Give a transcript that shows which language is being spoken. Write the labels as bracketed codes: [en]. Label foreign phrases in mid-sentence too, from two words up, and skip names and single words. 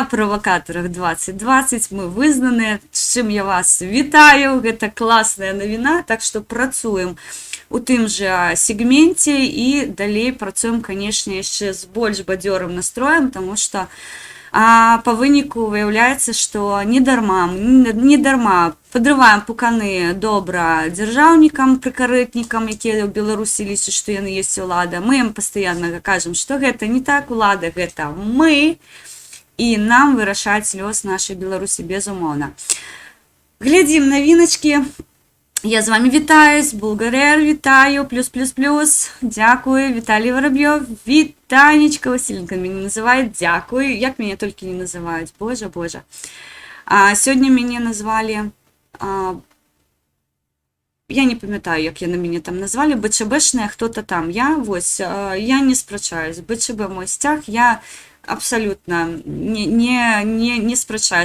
[be] правакатарах 2020, мы вызнаныя, з чым я вас вітаю, гэта класная навіна, так што працуем у тым жа сегменце і далей працуем, канешне, яшчэ з больш бадзёрым настроем, таму што па выніку выяўляецца, што не дарма падрываем пуканы добра дзяржаўнікам, прыкарэтнікам, якія ў Беларусі лічаць, што яны ёсць улада. Мы ім пастаянна кажам, што гэта не так, улада, гэта мы, і нам вырашаць лёс нашай Беларусі безумоўна. Глядзім навіначкі. [uk] Я з вами вітаюсь, Булгарер вітаю, плюс. [be] Дякую, Віталій Воробьёв, Вітанечка, Василенко мяне называют, дякую, як мяне толькі не называюць, боже. Сёння мяне назвалі, я не памятаю, як яны мяне там назвалі, БЧБшная, [ru] хто-то там. [be] Я не спрачаюсь, БЧБ мой сцяг, я абсолютно не спрачаюсь.